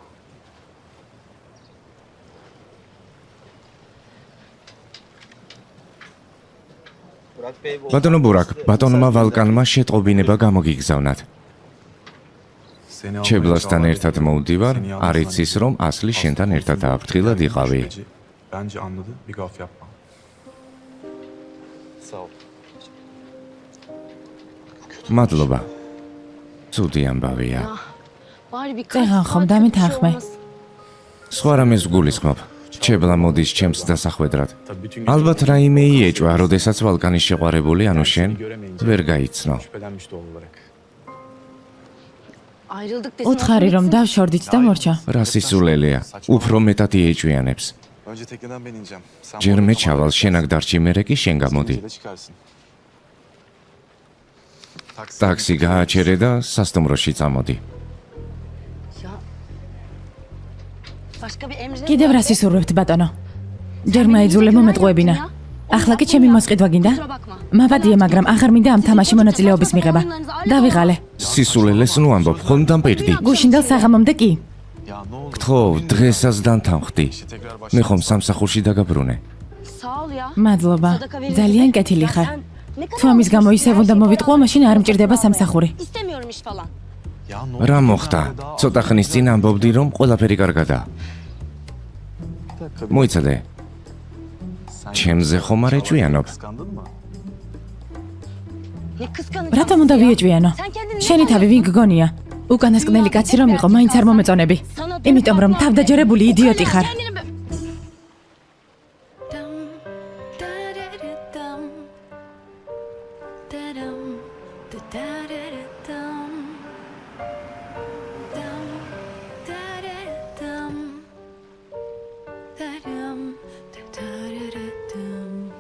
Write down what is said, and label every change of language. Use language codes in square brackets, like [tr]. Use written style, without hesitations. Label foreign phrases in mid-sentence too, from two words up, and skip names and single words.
[ka] ბატონო ბურაკ, ბატონმა ვალკანმა შეტყობინება გამოგიგზავნათ. ჩებლასთან ერთად მოვდივარ, არ იცის რომ ასლი შენთან ერთად დააფრთხილად იყავი. [tr] Bence anladı. Bir gaf yapma. Sağ ol. [ka] მადლობა. ცუდი ამბავია. [tr] Bari bir [ka] წეღან ხომ დამეთანხმე. სხვა რამეს გულისხმობ. ჩებლა მოდის ჩემს დასახვედრად. [tr] Tabii bütün [ka] ალბათ რაიმე იეჭვა, როდესაც ვალკანის შეყვარებული, ანუ შენ ვერ გაიცნო. [tr] şüphelenmiş doğal olarak. ayrıldık desin. [ka] უთხარი რომ დავშორდით და მორჩა. რა სისულელეა, უფრო მეტად იეჭვიანებს. [tr] Önce tekneden ben ineceğim. Sen [ka] ჯერ მე ჩავალ, შენ აქ დარჩი, მერე კი შენ გამოდი. [tr] de çıkarsın. [ka] ტაქსი გააჩერე და სასტუმროში წამოდი. [tr] Ya. Başka bir emrin [ka] კიდევ რა სისურვებთ, ბატონო? ჯერ მაიძულე მომეტყუებინა. ახლა კი ჩემი მოსყიდვა გინდა? მაბადია, მაგრამ აღარ მინდა ამ თამაში მონაწილეობის მიღება. დავიღალე. სისულელეს ნუ ამბობ, ხომ დამპირდი. გუშინდელ საღამომდე კი. [tr] Ya ne oldu? [ka] გთხოვ, დღესაც დამთანხმდი. [tr] Tekrar başla. [ka] მე ხომ სამსახურში დაგაბრუნე. [tr] Sağ ol ya. [ka] მადლობა. [tr] Sadaka verin. [ka] ძალიან კეთილი ხარ. [tr] Sen ne kadar [ka] თუ ამის გამო ისევ უნდა მოვიტყუო, მაშინ არ მჭირდება სამსახური. [tr] İstemiyorum iş falan. Ya ne oldu? [ka] რა მოხდა? ცოტა ხნის წინ ამბობდი რომ ყველაფერი კარგადაა. მოიცადე, ჩემზე ხომ არ ეჭვიანობ? [tr] Kıskandın mı? Ne kıskanacağım. [ka] რატომ უნდა ვიეჭვიანო? [tr] Sen kendini ne [ka] შენი თავი ვინ გგონია? უკანასკნელი კაცი რომ იყო, მაინც არ მომეწონები. იმიტომ რომ თავდაჯერებული იდიოტი ხარ. Kendini Dum, da-da-da-dum. Da-dum, da-da-da-da-dum. Dum, da-da-da-dum. Da-dum, da-da-da-da-dum.